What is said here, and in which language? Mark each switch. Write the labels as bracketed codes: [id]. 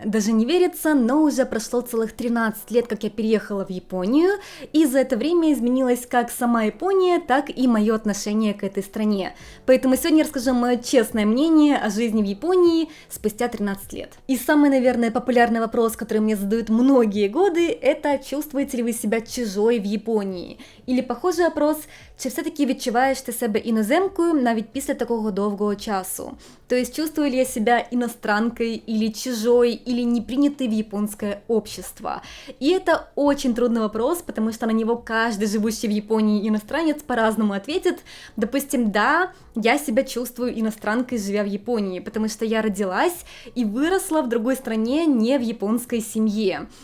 [ru] Даже не верится, но уже прошло целых 13 лет, как я переехала в Японию, и за это время изменилась как сама Япония, так и мое отношение к этой стране. Поэтому сегодня я расскажу мое честное мнение о жизни в Японии спустя 13 лет. И самый, наверное, популярный вопрос, который мне задают многие годы, это чувствуете ли ви себя чужой [uk] в Японії? [ru] Или похожий вопрос, [uk] чи все-таки відчуваєш ти себе іноземкою навіть після такого довгого часу? [ru] То есть чувствую ли я себя иностранкой или чужой, или не принятой в японское общество? И это очень трудный вопрос, потому что на него каждый живущий в Японии иностранец по-разному ответит. Допустим, да, я себя чувствую иностранкой, живя в Японии, потому что я родилась и выросла в другой стране, не в японской семье.